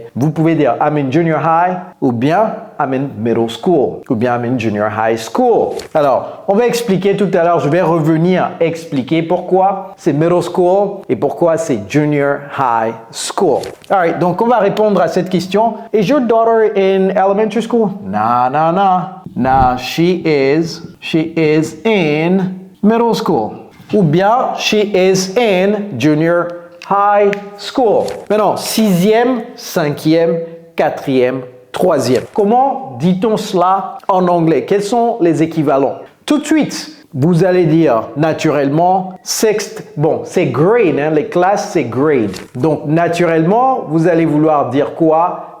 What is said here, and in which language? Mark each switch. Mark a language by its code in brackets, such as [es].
[fr] Vous pouvez dire [en] I'm in junior high [fr] ou bien [en] I'm in middle school ou bien I'm in junior high school. [fr] Alors, on va expliquer tout à l'heure, je vais revenir expliquer pourquoi c'est middle school et pourquoi c'est junior high school. Alright, donc on va répondre à cette question. [en] Is your daughter in elementary school? No. No, she is in middle school. [fr] Ou bien, [en] she is in junior high school. [fr] Maintenant, 6e, 5e, 4e, 3e. Comment dit-on cela en anglais? Quels sont les équivalents? Tout de suite, vous allez dire naturellement sixth, bon, c'est grade, hein, les classes c'est grade. Donc, naturellement, vous allez vouloir dire quoi?